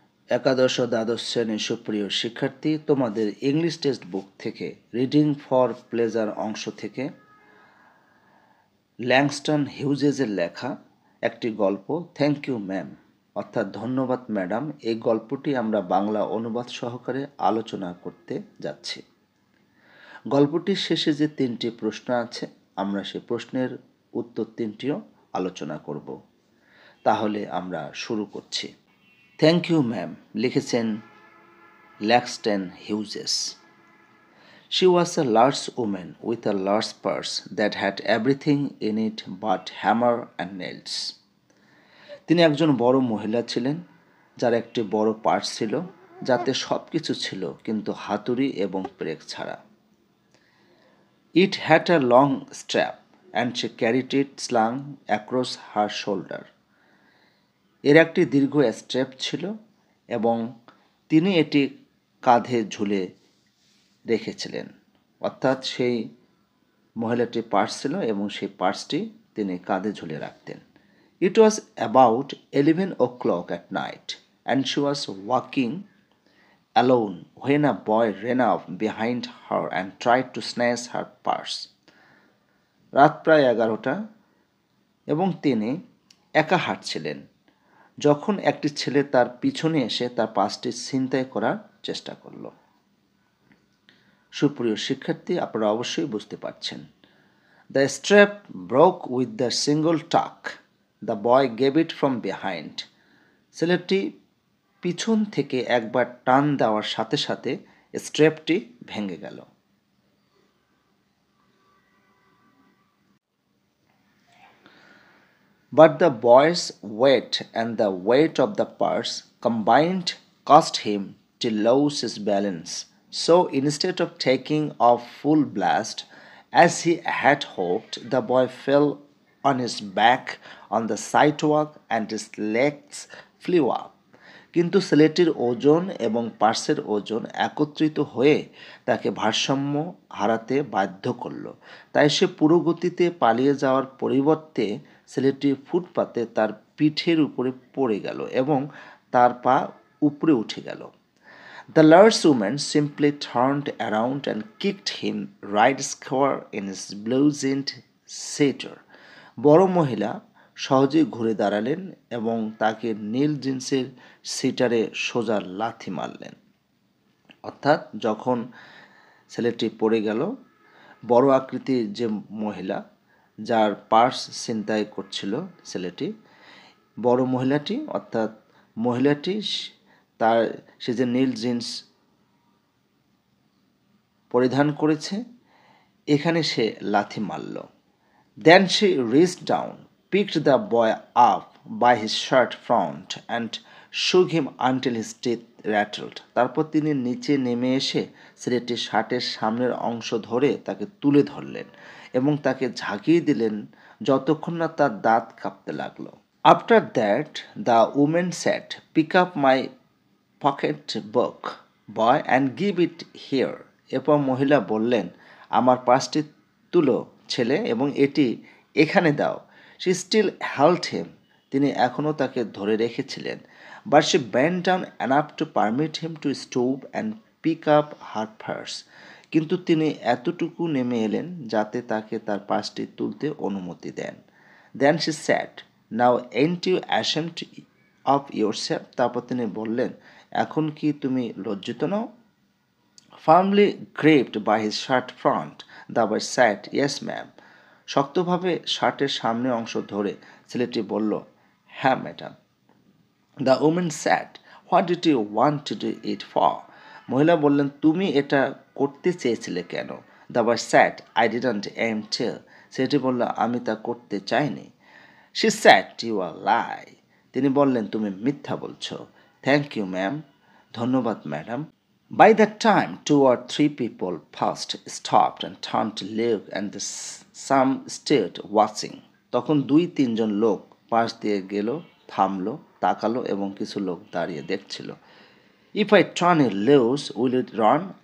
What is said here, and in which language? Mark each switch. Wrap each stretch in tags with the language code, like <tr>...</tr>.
<bn>একাদশ ও দ্বাদশ শ্রেণীর সুপ্রিয় শিক্ষার্থী, তোমাদের ইংলিশ টেক্সট বুক থেকে রিডিং ফর প্লেজার অংশ থেকে ল্যাংস্টন হিউজেসের লেখা একটি গল্প থ্যাংক ইউ ম্যাম অর্থাৎ ধন্যবাদ ম্যাডাম, এই গল্পটি আমরা বাংলা অনুবাদ সহকারে আলোচনা করতে যাচ্ছি। গল্পটির শেষে যে 3টি প্রশ্ন আছে, আমরা সেই প্রশ্নের উত্তর 3টিও আলোচনা করব। তাহলে আমরা শুরু করছি। থ্যাংক ইউ ম্যাম লিখেছেন Langston Hughes.</bn> <en>She was a large woman with a large purse that had everything in it but hammer and nails.</en> <bn>তিনি একজন বড় মহিলা ছিলেন যার একটি বড় পার্স ছিল যাতে সব কিছু ছিল কিন্তু হাতুড়ি এবং পেরেক ছাড়া।</bn> <en>It had a long strap and she carried it slung across her shoulder.</en> <bn>এর একটি দীর্ঘ স্ট্র্যাপ ছিল এবং তিনি এটি কাঁধে ঝুলে রেখেছিলেন। অর্থাৎ সেই মহিলাটি পার্স ছিল এবং সেই পার্সটি তিনি কাঁধে ঝুলে রাখতেন।</bn> <en>It was about 11 o'clock at night and she was walking alone when a boy ran up behind her and tried to snatch her purse.</en> <bn>রাত প্রায় 11টা এবং তিনি একা হাঁটছিলেন যখন একটি ছেলে তার পিছনে এসে তার পার্সটি ছিনতাই করার চেষ্টা করল। সুপ্রিয় শিক্ষার্থী, আপনারা অবশ্যই বুঝতে পারছেন।</bn> <en>The strap broke with the single tug, the boy gave it from behind.</en> <bn>ছেলেটি পিছন থেকে একবার টান দেওয়ার সাথে সাথে স্ট্র্যাপটি ভেঙে গেল।</bn> <en>But the boy's weight and the weight of the purse combined caused him to lose his balance. So instead of taking a full blast, as he had hoped, the boy fell on his back on the sidewalk and his legs flew up.</en> <bn>কিন্তু ছেলেটির ওজন এবং পার্সের ওজন একত্রিত হয়ে তাকে ভারসাম্য হারাতে বাধ্য করল। তাই সে পুরো গতিতে পালিয়ে যাওয়ার পরিবর্তে ছেলেটি ফুটপাতে তার পিঠের উপরে পড়ে গেল এবং তার পা উপরে উঠে গেল।</bn> <en>The large woman simply turned around and kicked him right square in his blue-jeaned seater.</en> <bn>বড় মহিলা সহজেই ঘুরে দাঁড়ালেন এবং তাকে নীল জিন্সের সিটারে সোজা লাথি মারলেন। অর্থাৎ যখন ছেলেটি পড়ে গেল, বড় আকৃতির যে মহিলা যার পার্স ছিনতাই করছিল ছেলেটি, বড় মহিলাটি অর্থাৎ মহিলাটি সে যে নীল জিন্স পরিধান করেছে, এখানে সে লাথি মারল।</bn> <en>Then she reached down, picked the boy up by his shirt front and shook him until his teeth rattled.</en> <bn>তারপর তিনি নিচে নেমে এসে ছেলেটির শার্টের সামনের অংশ ধরে তাকে তুলে ধরলেন এবং তাকে ঝাঁকিয়ে দিলেন যতক্ষণ না তার দাঁত কাঁপতে লাগলো।</bn> <en>After that, the woman said, "Pick up my pocket book, boy, and give it here."</en> <bn>এরপর মহিলা বললেন, আমার পার্সটি তুলো ছেলে এবং এটি এখানে দাও।</bn> <en>She still held him.</en> <bn>তিনি এখনও তাকে ধরে রেখেছিলেন।</bn> <en>But she bent down enough to permit him to stoop and pick up her purse.</en> <bn>কিন্তু তিনি এতটুকু নেমে এলেন যাতে তাকে তার পার্সটি তুলতে অনুমতি দেন।</bn> <en>Then she said, "Now ain't you ashamed of yourself?"</en> <bn>তারপর তিনি বললেন, এখন কি তুমি লজ্জিত নও?</bn> <en>Firmly gripped by his shirt front, the boy said, "Yes, ma'am."</en> <bn>শক্তভাবে শার্টের সামনের অংশ ধরে ছেলেটি বলল, হ্যাঁ madam.</bn> <en>The woman said, "What did you want to do it for?"</en> <bn>মহিলা বললেন, তুমি এটা করতে চেয়েছিলে কেন?</bn> <en>The boy said, "I didn't aim to."</en> <bn>ছেলেটি বলল, আমি তা করতে চাইনি।</bn> <en>She said, "You are lie."</en> <bn>তিনি বললেন, তুমি মিথ্যা বলছো।</bn> <en>Thank you, ma'am.</en> <bn>ধন্যবাদ madam.</bn> <en>By that time, 2 or 3 people passed, stopped and turned to look, and some stood watching.</en> <bn>তখন 2-3 জন লোক পাশ দিয়ে গেল, থামলো, তাকালো এবং কিছু লোক দাঁড়িয়ে দেখছিল।</bn> <en>If I turn you loose, will you run?</en>